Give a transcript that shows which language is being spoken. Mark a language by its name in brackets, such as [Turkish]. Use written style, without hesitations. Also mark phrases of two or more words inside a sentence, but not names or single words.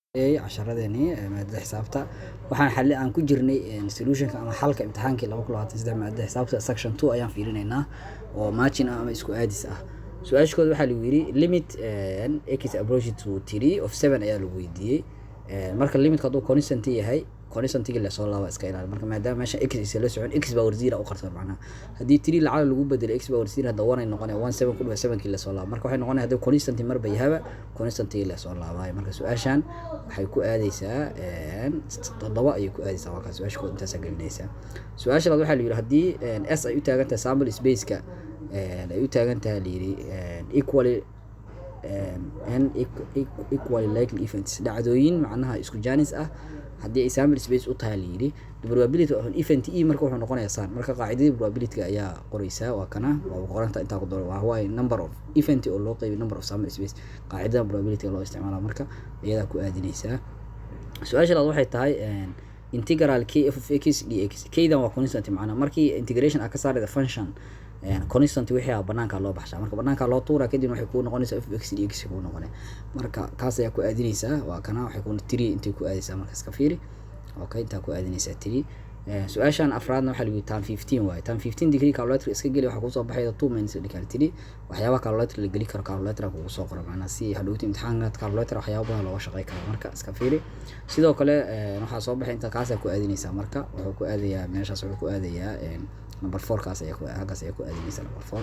[Somali] casharadeenii maadada xisaabta waxaan xalli aan ku jirnay solutionka ama xalka imtixaankii 2023 maadada xisaabta section 2 ayaan fiirinaynaa oo margin ama isku aadis ah. Su'aashooda waxaa lagu yiri [English] limit x approach to 3 of 7 [Somali] ayaa lagu weydiiyey. Marka limitka haduu constant yahay constantiga la soo laaba iska ilaali. Marka maadaama meesha x is la socon [English] x power 0 [Somali] u qarsoon macnaha hadii 3 lacag lagu bedelo [English] x power 0 [Somali] hada wana noqonay 17 ku dhaw 7 kii la soo laaba. Marka waxay noqonay hadii constant marba yahaba constantiga la soo laabay. Marka su'aashan waxay ku aadaysaa 7 ayay ku aadaysaa waa ka su'aashooda intaas gelinaysa. Su'aasha labaad waxaa la yiri hadii s ay u taagan tahay sample space-ka ay u taagan tahay liiri [English] equally equally likely events [Somali] dhacdooyin macnaha isku jaanis ah hadii ay [English] sample space [Somali] u tahay liiri [English] probability of an event [Somali] marka wuxuu noqonayaa saan marka qaacidada probability ayaa qoraysa waa kana waa qoranta inta ku dooran waa [English] number of event [Somali] oo loo qeybiyo [English] number of sample space [Somali] qaacidada probability loo isticmaalo marka iyada ku aadinaysa. Su'aasha labaad waxay tahay [English] integral k of x dx [Somali] kaydan waa constant macnaha markii integration ka saarida function constant wixii banaanka loo baxshaa marka banaanka loo tuura kadib waxay ku noqonaysaa [English] f x dx [Somali] ku noqonay marka kaas ayaa ku aadinaysa waa kana waxay ku 3 inta ku aadaysaa marka iska fiiri okay inta ku aadinaysaa 3. Su'aashan afraadna waxa lagu tan 15 waay tan 15 degree calculator iska gali waxa ku soo baxay 2 minus degree 3 waxyaabo calculator la gali karo calculator ku soo qoro macna si hadhowti imtixaanka calculator waxyaabo badan loo shaqeey karo marka iska fiiri sidoo kale waxa soo baxay inta kaas ku aadinaysaa marka wuxuu ku aadayaa meeshaas wuxuu ku aadayaa number 4 kaas ayaa ku aadinaysaa number 4.